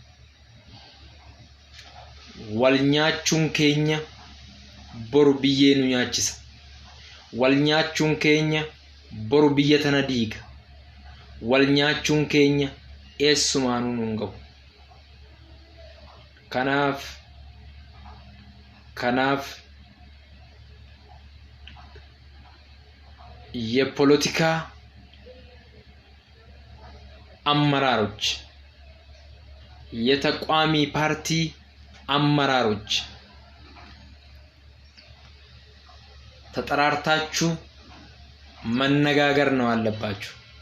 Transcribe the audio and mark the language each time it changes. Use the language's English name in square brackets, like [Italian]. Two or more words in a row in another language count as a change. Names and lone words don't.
[Oromo] Wal nyaachuun keenya boru biyyee nu nyaachisa. Wal nyaachuun keenya boru biyya tana diiga. Wal nyaachuun keenya eessumaanuu nuun gahu. [Amharic] Kanaaf የፖለቲካ አመራሮች የተቋሚ ፓርቲ አመራሮች ተጠራርታችሁ መነጋገር ነው አለባችሁ።